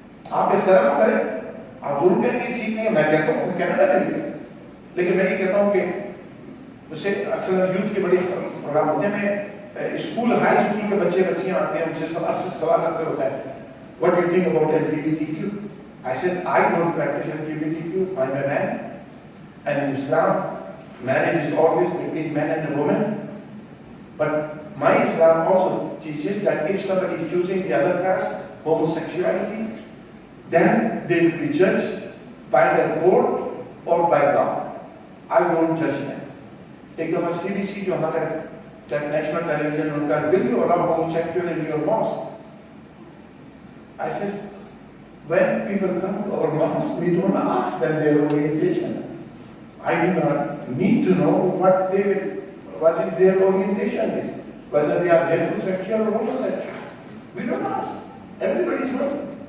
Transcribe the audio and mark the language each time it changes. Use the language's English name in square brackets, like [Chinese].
[Urdu] آپ اختلاف کریں، آپ ضرور کریں گے، ٹھیک نہیں ہے. میں کہتا ہوں کینیڈا میں نہیں ہے، لیکن میں یہ کہتا ہوں کہ اسے اصل یوتھ کے بڑے پروگرام ہوتے ہیں. میں اسکول ہائی اسکول کے بچے بچیاں آتے ہیں، مجھ سے سوال اکثر ہوتا ہے [English] what do you think about LGBTQ? I said I don't practice LGBTQ, I'm a man, and in Islam marriage is always between man and a woman, but my Islam also teaches that if somebody is choosing the other caste, homosexuality, then they will be judged by their court or by God. I won't judge them. [Urdu] ایک دفعہ CBC جو ہمارا national television ان کا [English] will you allow homosexual in your mosque? I says, when people come to our mosque, we don't ask them their orientation. I do not need to know what is their orientation is, whether they are heterosexual or homosexual. We don't ask. Everybody's welcome.